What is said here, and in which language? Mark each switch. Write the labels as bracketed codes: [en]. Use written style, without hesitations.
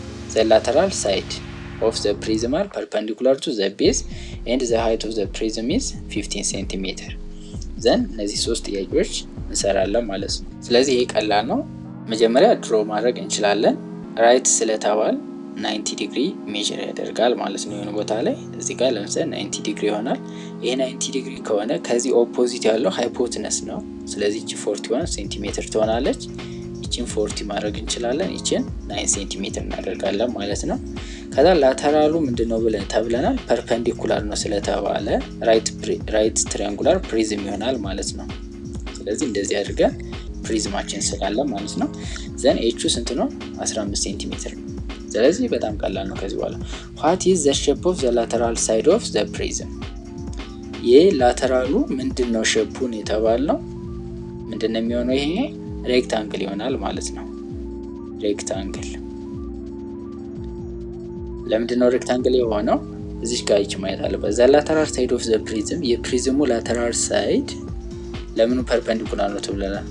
[en] The lateral side of the prism are perpendicular to the base and the height of the prism is 15 cm. [am] Then እነዚህ ሶስት ጥያቄዎች እንሰራለን ማለት ነው። ስለዚህ ይሄ ቀላል ነው። መጀመሪያ ድሮ ማድረግ እንችላለን። ራይት ስለተባል 90 ዲግሪ ሜጀር ያደርጋል ማለት ነው። የሆነ ቦታ ላይ እዚህ ጋር ለምሳሌ 90 ዲግሪ ይሆናል። ይሄ 90 ዲግሪ ከሆነ ከዚህ ኦፖዚት ያለው ሃይፖቴነስ ነው። ስለዚህ እቺ 41 ሴንቲሜትር ትሆናለች። እቺን 40 ማድረግ እንችላለን። እቺን 9 ሴንቲሜትር እናደርጋለን ማለት ነው። ከዛ ላተራሉ ምንድነው ብለን ተብለናል? ፐርፔንዲኩላር ነው ስለተባለ ራይት ትሪያንጉላር ፕሪዝም ይሆናል ማለት ነው። ስለዚህ እንደዚህ አድርገን ፕሪዝማችን ስላለን ማለት ነው። ዘን ኤቹ ስንት ነው? 15 ሴንቲሜትር። ስለዚህ በጣም ቀላል ነው። ከዚህ በኋላ [en] what is the shape of the lateral side of the prism? [am] የላተራሉ ምንድነው ሼፑን የተባልነው ምንድነው የሚሆነው? ይሄ ሬክታንግል ይሆናል ማለት ነው። ሬክታንግል ለምንድነው ሬክታንግል የሆነው? እዚህ ጋር ይች ማየት አለበት። [en] the lateral side of the prism [am] የፕሪዝሙ ላተራል ሳይድ ለምኑ ፐርፔንዲኩላር ነው ተብለናል?